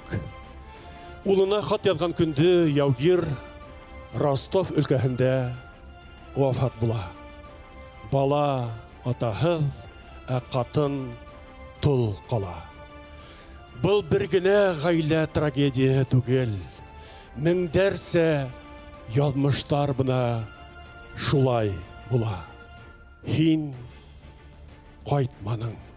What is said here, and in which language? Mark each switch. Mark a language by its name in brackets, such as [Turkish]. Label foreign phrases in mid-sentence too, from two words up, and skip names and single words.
[Bashkir] Улына хат язган күнді яугир Ростов өлкәһендә вафат була. Бала атаһыз, ә қатын тол кала. Был бер генә гаилә трагедия түгел. Меңдәрсә язмыштар бына шулай була. Һин кайтманың.